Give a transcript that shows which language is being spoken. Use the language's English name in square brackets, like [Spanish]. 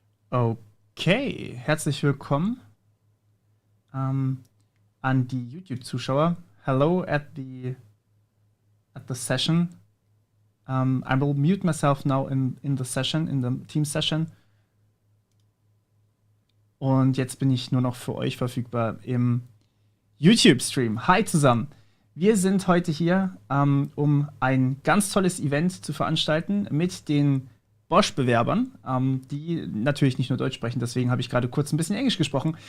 [German] Okay, herzlich willkommen an die YouTube-Zuschauer. [English] Hello at the session. I will mute myself now in the session, in the team session. [German] Und jetzt bin ich nur noch für euch verfügbar im YouTube-Stream. Hi zusammen. Wir sind heute hier, um ein ganz tolles Event zu veranstalten mit den Bosch-Bewerbern, die natürlich nicht nur Deutsch sprechen, deswegen habe ich gerade kurz ein bisschen Englisch gesprochen.